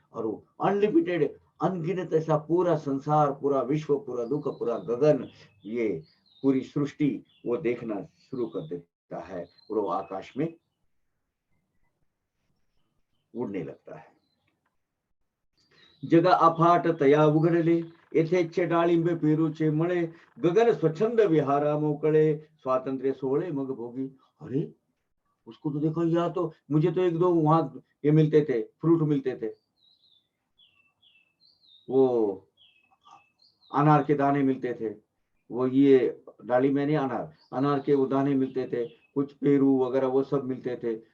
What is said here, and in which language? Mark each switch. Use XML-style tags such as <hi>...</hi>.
<hi>और वो अनलिमिटेड, अनगिनत ऐसा पूरा संसार, पूरा विश्व, पूरा दुख, पूरा गगन, ये पूरी सृष्टि वो देखना शुरू कर देता है और वो आकाश में उड़ने लगता है।</hi> <mr>जगा अफाट तया उघडले, यथेच्छ डाळिंबे पेरूचे मळे, गगन स्वच्छंद विहारा मोकळे, स्वातंत्र्य सोहळे मग भोगी।</mr> <hi>अरे उसको तो देखो, यहाँ तो मुझे तो एक दो वहां ये मिलते थे, फ्रूट मिलते थे, वो अनार के दाने मिलते थे, वो ये डाली में नहीं, अनार अनार के वो दाने मिलते थे, कुछ पेरू वगैरह वो सब मिलते थे।</hi>